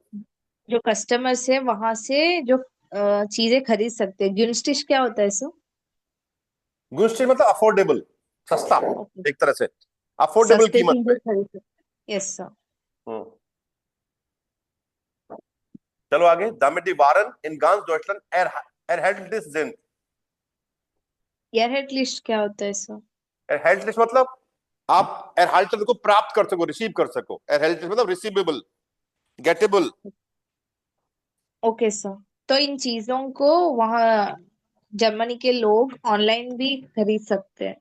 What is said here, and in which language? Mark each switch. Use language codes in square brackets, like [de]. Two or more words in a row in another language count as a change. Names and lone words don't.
[hi] जो कस्टमर्स है वहां से जो चीजें खरीद सकते हैं, गिनस्टिश क्या होता है सर? गुड्स मतलब अफोर्डेबल, सस्ता, ओके। एक तरह से अफोर्डेबल सस्ते कीमत चीजें पे। खरीद सकते। [en] yes sir. [hi] हम्म। चलो आगे, [de] damit die Waren in ganz Deutschland erhältlich sind। [hi] एयरहेड लिस्ट क्या होता है सर? erhältlich मतलब आप erhalten को प्राप्त कर सको, रिसीव कर सको, erhältlich मतलब [en] receivable, gettable. okay sir. [hi] तो इन चीजों को वहाँ जर्मनी के लोग ऑनलाइन भी खरीद सकते हैं?